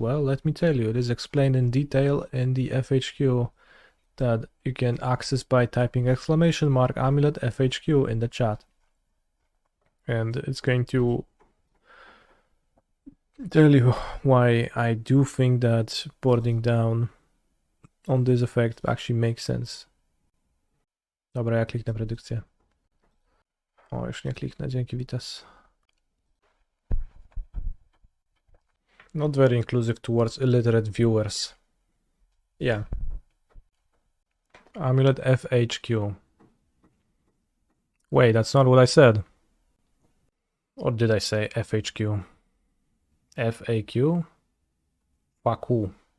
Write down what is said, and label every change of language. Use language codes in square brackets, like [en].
[en] Well, let me tell you, it is explained in detail in the FHQ that you can access by typing !Amulet FHQ in the chat. And it's going to tell you why I do think that boarding down on this effect actually makes sense. [pl] Dobra, ja kliknę predykcję. O, już nie kliknę, dzięki Vitas. [en] Not very inclusive towards illiterate viewers. Yeah. Amulet FHQ. Wait, that's not what I said. Or did I say FHQ? FAQ? Faku.